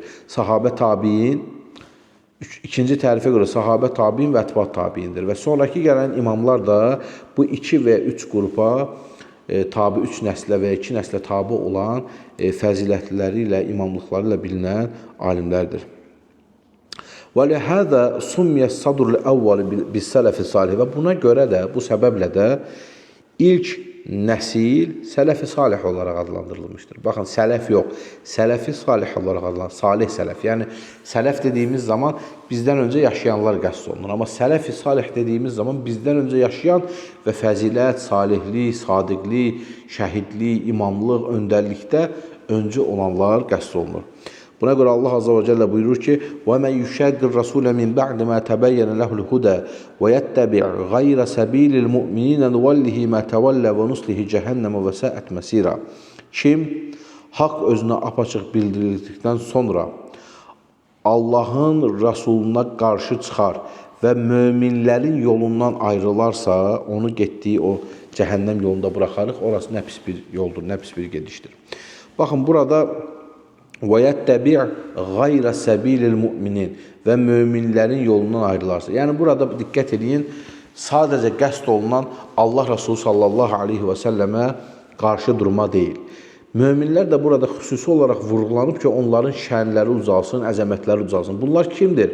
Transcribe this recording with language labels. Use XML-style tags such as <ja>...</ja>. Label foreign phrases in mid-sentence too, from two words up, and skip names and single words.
<az>Sahabə tabiin, ikinci tərifə görə sahabə tabiin və ətba tabiindir. Və sonraki gələn imamlar da bu 2 və 3 qrupa tabi 3 nəslə və 2 nəslə tabi olan fəzilətləri ilə, imamlıqları ilə bilinən alimlərdir.</az> <ar>وَلِهَذَا سُمِّيَ الصَّدْرُ الْأَوَّلِ بِالسَّلَفِ salih,</ar> <az>və buna görə də, bu səbəblə də ilk nəsil sələf-i salih olaraq adlandırılmışdır. Baxın, sələf yox, sələf-i salih olaraq adlandırılır, salih sələf. Yəni, sələf dediyimiz zaman bizdən öncə yaşayanlar qəsd olunur. Amma sələf-i salih dediyimiz zaman bizdən öncə yaşayan və fəzilət, salihlik, sadiqlik, şəhidlik, imamlıq, öndərlikdə öncü olanlar qəsd olunur. Buna görə Allah</az> <ar>عز وجل</ar> <az>buyurur ki,</az> <ar>وَمَنْ يُشَاقِّ الرَّسُولَ مِنْ بَعْدِ مَا تَبَيَّنَ لَهُ الْهُدَى وَيَتَّبِعْ غَيْرَ سَبِيلِ الْمُؤْمِنِينَ نُوَلِّهِ مَا تَوَلَّى وَنُصْلِهِ جَهَنَّمَ وَسَاءَتْ مَصِيرًا.</ar> <az>Kim haqq özünə apaçıq bildirildikdən sonra Allahın Rasuluna qarşı çıxar və möminlərin yolundan ayrılarsa, onu getdiyi o cəhənnəm yolunda buraxarıq. Orası nə pis bir yoldur, nə pis bir gedişdir. Baxın, burada</az> <ar>وَيَتَّبِعْ غَيْرَ سَبِيلِ الْمُؤْمِنِينَ,</ar> <az>və möminlərin yolundan ayrılarsa. Yəni, burada diqqət edin, sadəcə qəsd olunan Allah Resulü</az> <ar>صلى الله عليه وسلم</ar> <az>qarşı durma deyil. Möminlər də burada xüsusi olaraq vurğulanıb ki, onların şənləri ucalsın, əzəmətləri ucalsın. Bunlar kimdir?</az>